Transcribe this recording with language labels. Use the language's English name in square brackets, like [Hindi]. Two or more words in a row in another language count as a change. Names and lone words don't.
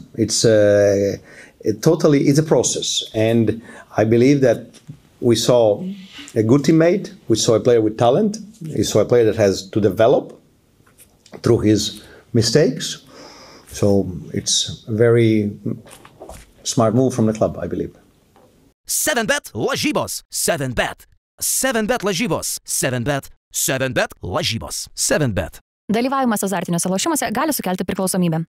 [English] It's a process, and I believe that we saw a good teammate, we saw a player with talent, we saw a player that has to develop through his mistakes. So it's a very smart move from the club, I believe. [Lithuanian] 7bet lažybos. 7bet. 7bet lažybos. 7bet. 7bet lažybos. 7bet. Dalyvavimas azartiniuose lošimuose gali sukelti priklausomybę.